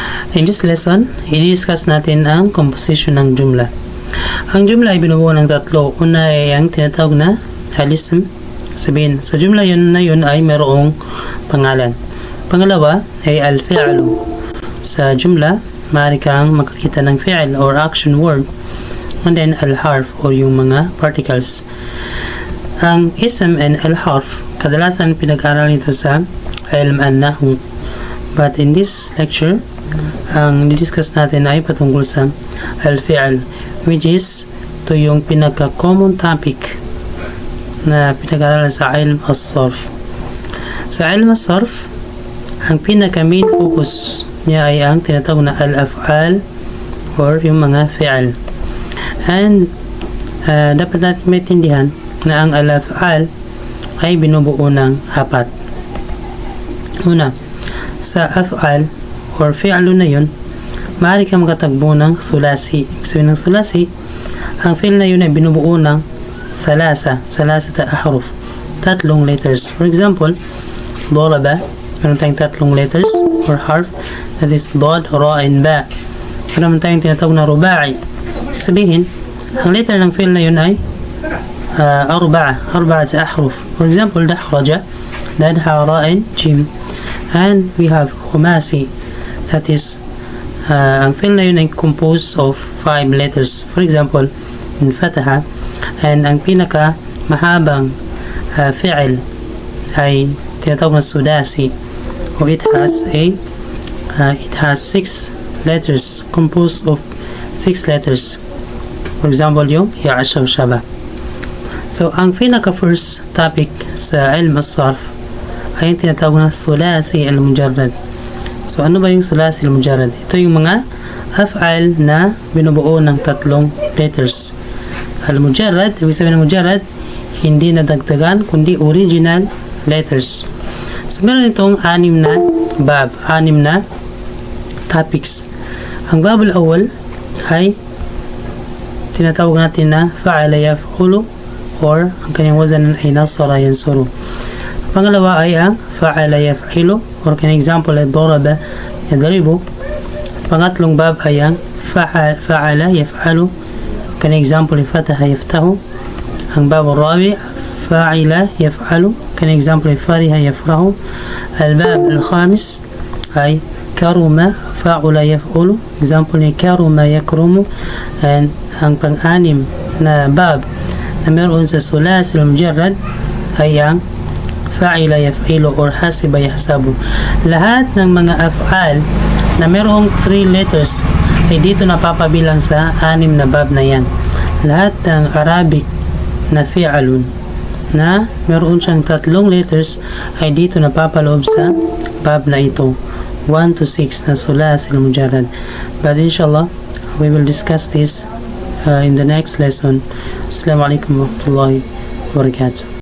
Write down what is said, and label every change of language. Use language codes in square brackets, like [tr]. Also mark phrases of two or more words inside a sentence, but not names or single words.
[en] In this lesson, [tl] i-discuss natin ang composition ng jumla. Ang jumla ay binubuo ng tatlo. Una ay ang tinatawag na al-ism. Sabihin, sa jumla yun ay mayroong pangalan. Pangalawa ay al-fi'lu. Sa jumla, maaari kang makakita ng fi'l or action word. And then al-harf or yung mga particles. Ang ism and al-harf, kadalasan pinag-aral nito sa [ar] علم النحو. [en] But in this lecture, [tl] ang discuss natin ay patungkol sa al-fi'l, [en] which is [tl] ito yung pinaka-common topic na pinag-aralan sa [ar] علم الصرف. [tl] Sa [ar] علم الصرف, [tl] ang pinaka-main focus niya ay ang tinatawag na al-af'al or yung mga fi'al. And dapat natin maintindihan na ang al-af'al ay binubuo ng apat. Una, sa af'al or fi'lu na yun, maaari kang makatagbo ng sulasi. Ibig sabihin ng sulasi, ang fi'l na yun ay binubuo ng [ar] ثلاثة أحرف, [tl] tatlong letters. [en] For example, daraba, [tl] meron tayong tatlong letters or harf, [en] that is [tl] dad, ra, and ba. Meron tayong tinatawag na ruba'i. Ibig sabihin, ang letter ng fi'l na yun ay [ar] أربعة أحرف. [en] For example, dahraja, dadha, ra, and jim. And we have khumasi, that is [tl] ang fi'l na yun ay [en] composed of 5 letters. For example, fataha, and [tl] ang pinaka mahabang fi'l ay tinatawag na sudasi, [en] o it has 6 letters, composed of 6 letters. For example, [tl] yung ya'ashaw shaba. So ang pinaka first topic sa ilm as-sarf ay yung tinatawag na [ar] ثلاثي المجرد. [tl] So ano ba yung [ar] ثلاثي المجرد? [tl] Ito yung mga af'al na binubuo ng tatlong letters. Al-mujarrad, ibig sabihin ng mujarrad, hindi nadagdagan kundi original letters. So meron itong 6 na bab, 6 na topics. Ang [ar] الباب الأول [tl] ay tinatawag natin na [ar] فعل يفعل, [tl] or ang kanyang wazan ay [ar] نصر ينصر. [tl] Pangalawa ay ang [ar] فعل يفعل, [tl] or kanyang example ay [ar] ضرب يضرب. [tl] Pangatlong bab ay ang [ar] فعل يفعل, [tl] kanyang example ay [ar] فتح يفتح. [tl] Ang [ar] الباب الرابع, فعل يفعل, [tl] kanyang example ay fariha yafrahu. [ar] الباب الخامس [tl] ay [ar] كرم فعل يفعل, [tl] example ay [ar] كرم يكرم. [tl] And ang pang-anim na bab na meron sa [ar] ثلاثي المجرد [tl] ay ang [ar] فعل يفعل [tl] or [ar] حسب يحسب. [tl] Lahat ng mga af'al na merong 3 letters ay dito napapabilang sa 6 na bab na yan. Lahat ng Arabic na fi'alun na meron siyang 3 letters ay dito napapaloob sa bab na ito, 1 to 6 na [ar] ثلاثي المجرد. [en] But inshallah, we will discuss this in the next lesson. [ar] السلام عليكم ورحمة الله وبركاته.